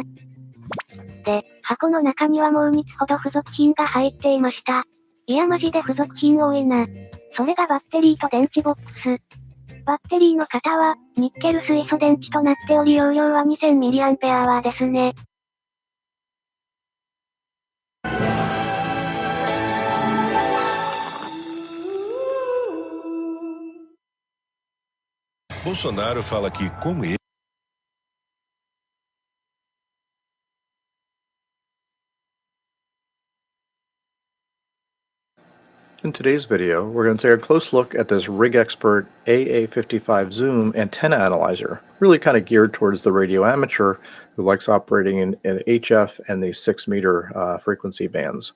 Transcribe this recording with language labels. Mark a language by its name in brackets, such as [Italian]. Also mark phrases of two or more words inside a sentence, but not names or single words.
[Japanese] で、箱の中にはもう3つほど付属品が入っていました。いやマジで付属品多いな。それがバッテリーと電池ボックス。バッテリーの型は、ニッケル水素電池となっており容量は 2000mAh ですね。 [Portuguese] Bolsonaro fala que, como ele. [English] In today's video, we're going to take a close look at this RigExpert AA55 Zoom antenna analyzer, really kind of geared towards the radio amateur who likes operating in HF and the 6-meter frequency bands.